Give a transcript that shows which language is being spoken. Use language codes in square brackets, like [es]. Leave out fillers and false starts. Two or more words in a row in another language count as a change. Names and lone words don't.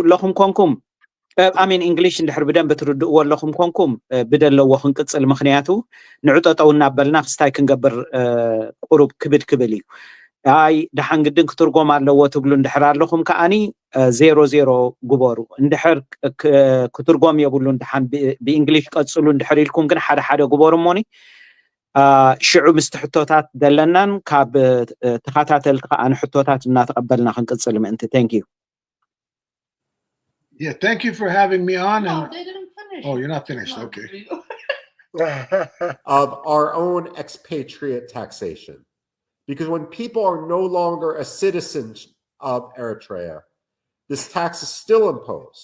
[ti] ኣለኹም ኮንኩም አሚን እንግሊሽ እንድሕር ብደንብ ትርድእዎ ኣለኹም ኮንኩም ብደለዎ ክንቅፅል ምክንያቱ ንዕጠጠው እናበልና ክስታይ ክንገብር ቁሩብ ክብል እዩ አይ ደሓን ግድን ክትርጎም ኣለዎ ትብሉ እንድሕር ኣለኹም ከኣኒ 00 ግበሩ እንድሕር ክትርጎም የብሉ እንድሓን ብእንግሊሽ ቀፅሉ እንድሕር ኢልኩም ግን ሓደ ሓደ ግበሩ ሞኒ ሽዑ ምስቲ ሕቶታት ደለናን ካብ ተኸታተልቲ ከኣኒ ሕቶታት እናተቐበልና ክንቅፅል ምእንቲ [en] thank you. Yeah, thank you for having me on. No, they didn't finish. Oh, you're not finished. Okay. Of our own expatriate taxation. Because when people are no longer a citizen of Eritrea, this tax is still imposed.